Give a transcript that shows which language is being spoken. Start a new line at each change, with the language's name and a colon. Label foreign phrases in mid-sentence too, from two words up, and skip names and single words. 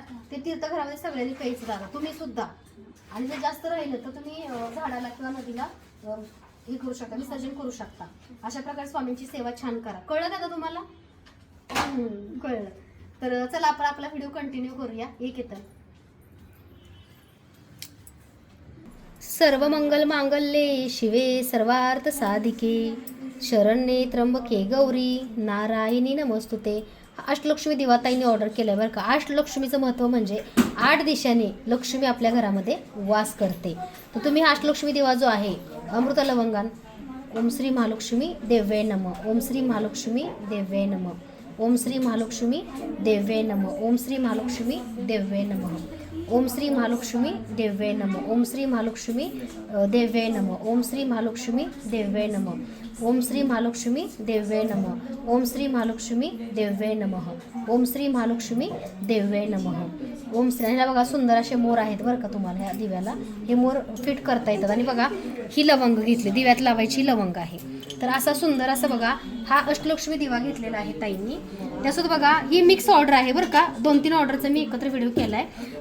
Marathi: ते तीर्थघरामध्ये सगळ्यांनी प्यायचं दादा, तुम्ही सुद्धा. आणि जर जास्त राहिलं तर तुम्ही झाडाला किंवा नदीला हे करू शकता, विसर्जन करू शकता. अशा प्रकारे स्वामींची सेवा छान करा. कळलं दादा तुम्हाला? कळलं. तर चला आपण आपला
English: video continue
Marathi: करूया. एक येतं.
Sanskrit: सर्व मंगल मांगल्ये शिवे सर्वार्थ साधिके शरण्ये त्र्यंबके गौरी नारायणी नमस्तुते.
Marathi: अष्टलक्ष्मी दिवा ताईने ऑर्डर केलाय बरं का. अष्टलक्ष्मीचं महत्त्व म्हणजे 8 दिशांनी लक्ष्मी आपल्या घरामध्ये वास करते. तर तुम्ही हा अष्टलक्ष्मी दिवा जो आहे, अमृत लवंगान,
Sanskrit: ओम श्री महालक्ष्मी देव्ये नमः, ओम श्री
Marathi: महालक्ष्मी देव्ये नमः, ओम श्री महालक्ष्मी देव्ये नमः, ओम श्री महालक्ष्मी देव्ये नमः, ओम श्री महालक्ष्मी देव्ये नमः, ओम श्री महालक्ष्मी देव्ये नमः, ओम श्री महालक्ष्मी देव्ये नमः, ओम श्री महालक्ष्मी देव्ये नमः, ओम श्री महालक्ष्मी देव्ये नमः, ओम श्री महालक्ष्मी देव्ये नमः, ओम श्री. आणि बघा सुंदर असे मोर आहेत बरं का तुम्हाला ह्या दिव्याला. हे मोर फिट करता येतात. आणि बघा ही लवंग घेतली, दिव्यात लावायची लवंग आहे. तर असा सुंदर असं बघा हा अष्टलक्ष्मी दिवा घेतलेला आहे ताईंनी. त्यासोबत बघा ही
English: mix order
Marathi: आहे बरं का. 2-3 ऑर्डरचा मी एकत्र व्हिडिओ केला आहे.